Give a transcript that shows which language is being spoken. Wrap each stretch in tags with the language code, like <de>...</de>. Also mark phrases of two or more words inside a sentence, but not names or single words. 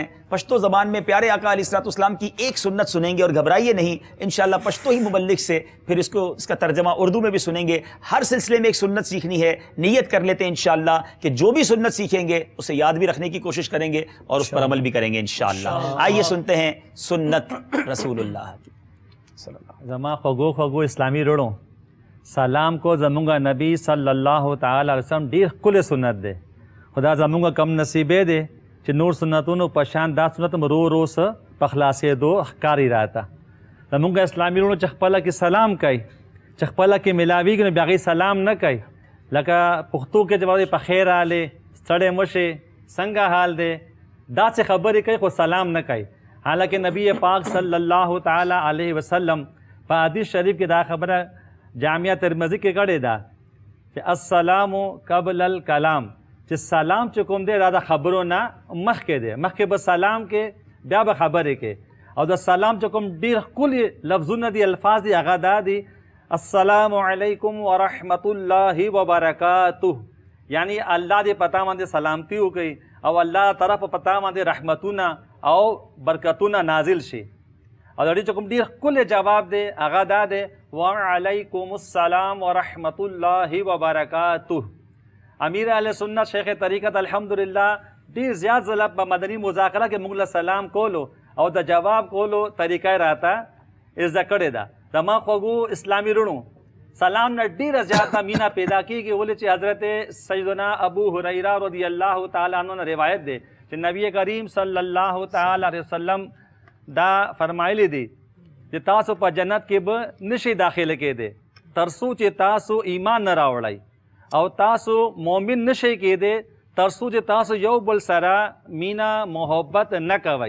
<ur>پشتو زبان میں پیارے آقا علیہ الصلوۃ والسلام کی ایک سنت سنیں گے، اور گھبرائیے نہیں، انشاءاللہ پشتو ہی مبلغ سے پھر اس کا ترجمہ اردو میں بھی سنیں گے۔ ہر سلسلے میں ایک سنت سیکھنی ہے، نیت کر لیتے ہیں انشاءاللہ کہ جو بھی سنت سیکھیں گے اسے یاد بھی رکھنے کی کوشش کریں گے اور اس پر عمل بھی کریں گے انشاءاللہ۔ آئیے سنتے ہیں سنت رسول اللہ کی صلی اللہ۔</ur> <ps>زما خوگو خوگو اسلامی روڑوں سلام کو زمونگا نبی صلی اللہ تعالی علیہ وسلم ډیر کل سنت دے، خدا زمونگا کم نصیبے دے چې نور سنتونو پشان دا سنت رو رو سه پخلاصې دو ښکاری راته زمونږ اسلامي وروڼو چې خپله کې سلام کوي چې خپله کې ملاویږي نو بیا هغوی سلام نه کوي، لکه پښتو کې چې وایي په خیر راغلې، ستړی مه شې، څنګه حال دی، داسې خبرې کوي خو سلام نه کوي۔ حالانکہ نبی پاک صلی اللہ تعالی علیہ وسلم په حدیث شریف کې دا خبره جامعہ ترمذی کې کړې ده چې</ps> <ar>السلام قبل الکلام،</ar> <ps>چې سلام چې کوم دی دا د خبرو نه مخکې دی، مخکې به سلام کې بیا به خبرې کې، او د سلام چې کوم ډېر ښکلي لفظونه دي، الفاظ دي، هغه دا دي</ps> <ar>السلام علیکم ورحمت اللہ وبرکاتہ،</ar> <ps>یعنی اللہ دې پتا باندې سلامتی وکړي، او الله طرف پتا باندې رحمتونه او برکتونه نازل شي. او د دې چې کوم ډیر کله جواب دی هغه دا دی</ps> <ar>وعلیکم السلام ورحمت الله وبرکاته.</ar> <ps>امیر اهل سنت شیخ طریقت الحمدلله ډیر زیات ځله په مدني مذاکره کې موږ له سلام کولو او د جواب کولو طریقه راته زده کړې ده. زما خوږو اسلامي رونو سلام نه ډیره زیاته مینا پیدا کیږي ولې چې حضرت سیدنا ابو هریره رضی الله تعالی عنہ نے روایت ده چې نبی کریم صلی الله تعالی علیه وسلم دا فرمایلی دي چې تاسو په جنت کې به نشي داخله کېده ترڅو چې تاسو ایمان نه راوړئ او تاسو مؤمن نشي کېده ترڅو چې تاسو یو بل سره مینا محبت نه کوئ.</ps>